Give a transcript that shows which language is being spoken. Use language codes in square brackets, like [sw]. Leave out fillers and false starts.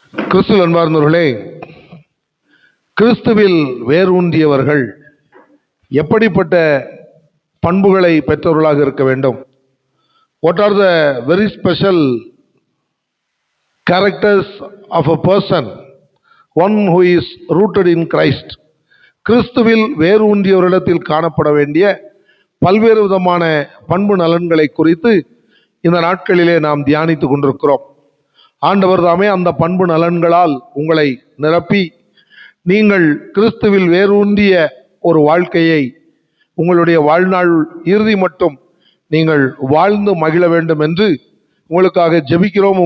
[ta] கிறிஸ்துவில் அன்பார்ந்தவர்களே, கிறிஸ்துவில் வேரூன்றியவர்கள் எப்படிப்பட்ட பண்புகளை பெற்றவர்களாக இருக்க வேண்டும்? [en] What are the very special characters of a person, one who is rooted in Christ? [ta] கிறிஸ்துவில் வேரூன்றியவரிடத்தில் காணப்பட வேண்டிய பல்வேறு விதமான பண்பு நலன்களை குறித்து இந்த நாட்களிலே நாம் தியானித்துக் கொண்டிருக்கிறோம். ஆண்டவர் தாமே அந்த பண்பு நலன்களால் உங்களை நிரப்பி நீங்கள் கிறிஸ்துவில் வேரூன்றிய ஒரு வாழ்க்கையை உங்களுடைய வாழ்நாள் இறுதி மட்டும் நீங்கள் வாழ்ந்து மகிழ வேண்டும் என்று உங்களுக்காக ஜெபிக்கிறோம்.